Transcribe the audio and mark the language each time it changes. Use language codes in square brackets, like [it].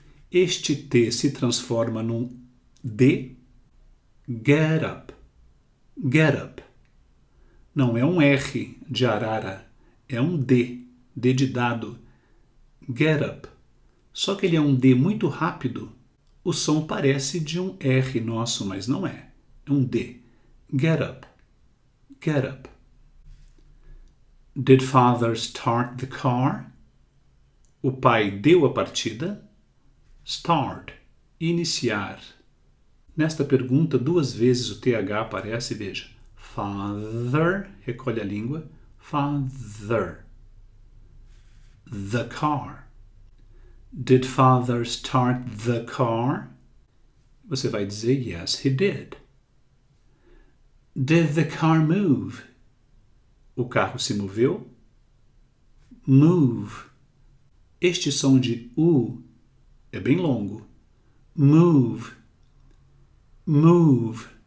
[pt] Este T se transforma num D. [en] Get up. Get up. [pt] Não é um R de arara, é um D. D de dado. Get up. Só que ele é um D muito rápido. O som parece de um R nosso, mas não é. É um D. [en] Get up. Get up. Did father start the car? [pt] O pai deu a partida? Start. Iniciar. Nesta pergunta, duas vezes o TH aparece, veja. Father, recolhe a língua. [en] Father. The car. Did father start the car? [pt] Você vai dizer, [en] yes, he did. Did the car move? [pt] O carro se moveu? [en] Move. [pt] Este som de U é bem longo. Move. Move.